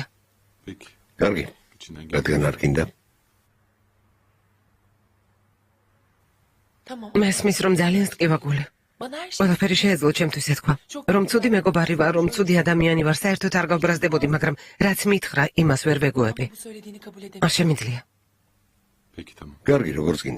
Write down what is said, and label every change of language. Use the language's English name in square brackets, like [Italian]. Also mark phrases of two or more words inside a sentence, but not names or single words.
[Turkish] Peki. [Georgian] კარგი. [Turkish] İçinden gel. [Georgian] რადგან არ გინდა? მესმის რომ ძალიან სტკივაგული. ყველაფერი შეეძლო ჩემთვის ეთქვა. რომ ცუდი მეგობარი ვარ, რომ ცუდი ადამიანი ვარ, საერთოდ არ გავბრაზდებოდი, მაგრამ რაც მითხრა, იმას ვერ ვეგუები. არ შემიძლია. [Turkish] Peki tamam. [Georgian] კარგი, როგორც გინდა.